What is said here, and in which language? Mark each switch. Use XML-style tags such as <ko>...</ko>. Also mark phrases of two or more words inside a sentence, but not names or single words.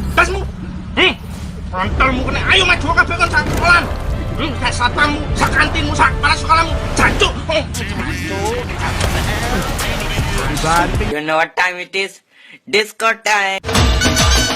<jv>Frontalmu kena, ayo maju kabeh kan sak sekolahan. Sak satpammu, sak kantinmu, sak kepala sekolahmu, jancuk.</jv> <en>You know what time it is? Disco time.</en>